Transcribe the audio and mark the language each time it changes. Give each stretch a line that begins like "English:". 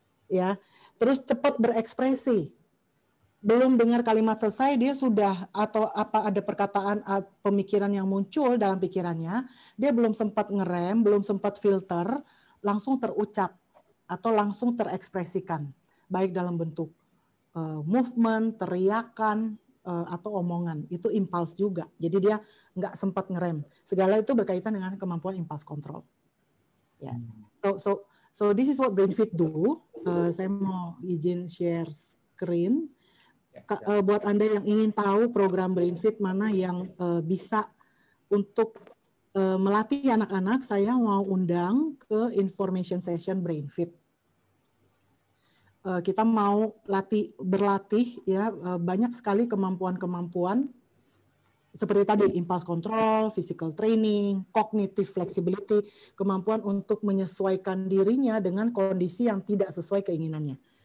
Indonesian: Ya, terus cepat berekspresi. Belum dengar kalimat selesai, dia sudah atau apa ada perkataan pemikiran yang muncul dalam pikirannya, dia belum sempat ngerem, belum sempat filter, langsung terucap atau langsung terekspresikan, baik dalam bentuk movement, teriakan, atau omongan. Itu impulse juga. Jadi dia nggak sempat ngerem. Segala itu berkaitan dengan kemampuan impulse control. Ya.
English: So this is what Brainfit do.
Indonesian: Saya mau izin share screen. Buat Anda yang ingin tahu program Brainfit mana yang bisa untuk melatih anak-anak, saya mau undang ke information session Brainfit. Kita mau berlatih ya, banyak sekali kemampuan-kemampuan seperti tadi impulse control, physical training, cognitive flexibility, kemampuan untuk menyesuaikan dirinya dengan kondisi yang tidak sesuai keinginannya.